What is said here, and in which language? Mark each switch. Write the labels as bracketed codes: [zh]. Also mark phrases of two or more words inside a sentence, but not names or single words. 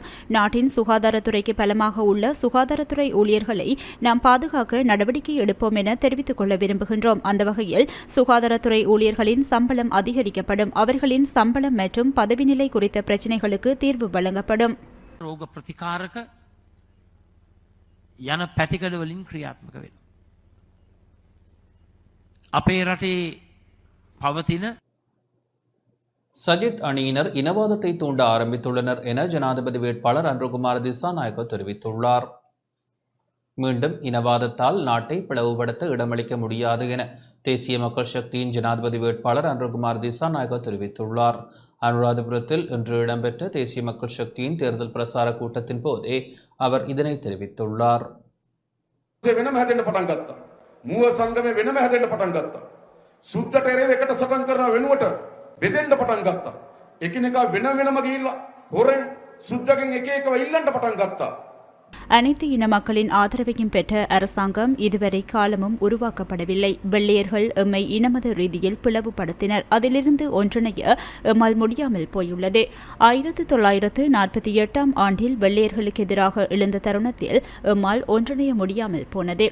[ta] நாட்டின் சுகாதாரத்துறைக்கு பலமாக உள்ள சுகாதாரத்துறை ஊழியர்களை நாம் பாதுகாக்க நடவடிக்கை எடுப்போம் என தெரிவித்துக் கொள்ள விரும்புகின்றோம். அந்த வகையில் சுகாதாரத்துறை ஊழியர்களின் சம்பளம் அதிகரிக்கப்படும். அவர்களின் சம்பளம் மற்றும் பதவி நிலை குறித்த பிரச்சனைகளுக்கு தீர்வு வழங்கப்படும். [si] රෝග ප්‍රතිකාරක යන පැතිකඩ වලින් ක්‍රියාත්මක වෙනවා. අපේ රටේ පවතින [ta] சஜித் அணியினர் இனவாதத்தை தூண்ட ஆரம்பித்துள்ளனர் என ஜனாதிபதி வேட்பாளர் அன்ருகுமார் திசாநாயக்க தெரிவித்துள்ளார். மீண்டும் இனவாதத்தால் நாட்டை பிளவுபடுத்த இடமளிக்க முடியாது என தேசிய மக்கள் சக்தியின் ஜனாதிபதி வேட்பாளர் அன்ருகுமார் திசாநாயக்க தெரிவித்துள்ளார். அனுராதபுரத்தில் இன்று இடம்பெற்ற தேசிய மக்கள் சக்தியின் தேர்தல் பிரசார கூட்டத்தின் போதே அவர் இதனை தெரிவித்துள்ளார். [si] වෙනම හැදෙන්න පටන් ගත්තා. මූව සංගමේ වෙනම හැදෙන්න පටන් ගත්තා. සුද්දට එරෙහිව එකට සටන් කරන වෙනුවට බෙදෙන්න පටන් ගත්තා. එකිනෙකා වෙන වෙනම ගිහිල්ලා හොරෙන් සුද්දගෙන් එක එකව ඉල්ලන්න පටන් ගත්තා. [ta] அனைத்து இன மக்களின் ஆதரவையும் பெற்ற அரசாங்கம் இதுவரை காலமும் உருவாக்கப்படவில்லை. வெள்ளையர்கள் எம்மை இனமத ரீதியில் பிளவுபடுத்தினர். அதிலிருந்து ஒன்றிணைய எம்மால் முடியாமல் போயுள்ளது. 1948 ஆண்டில் வெள்ளையர்களுக்கு எதிராக எழுந்த தருணத்தில் எம்மால் ஒன்றிணைய முடியாமல் போனது.